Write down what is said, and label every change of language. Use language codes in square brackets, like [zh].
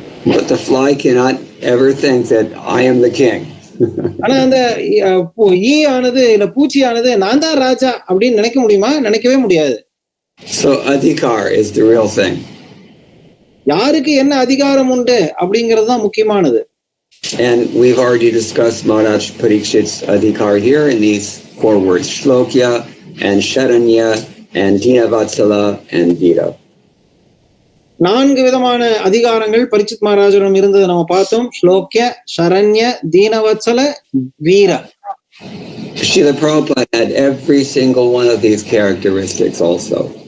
[en] But the fly cannot ever think that I am the king. [ta] ஆனா அந்த ஆனது இல்ல பூச்சி ஆனது நான் தான் ராஜா அப்படின்னு நினைக்க முடியுமா? நினைக்கவே முடியாது. [en] So adhikar is the real thing. [ta] யாருக்கு என்ன அதிகாரம் உண்டு அப்படிங்கிறது தான் முக்கியமானது. [en] And we've already discussed Maharaj Parikshit's adhikar here in these 4 words: Shlokya and Sharanya and Dinavatsala and Veera. [ta] 4 விதமான அதிகாரங்கள் பரீட்சித் மகாராஜரிடம் இருந்தது நம்ம பார்த்தோம். ஸ்லோக்ய, சரண்ய, தீனவத்சல, வீர. [en] Srila Prabhupada had every single one of these characteristics also.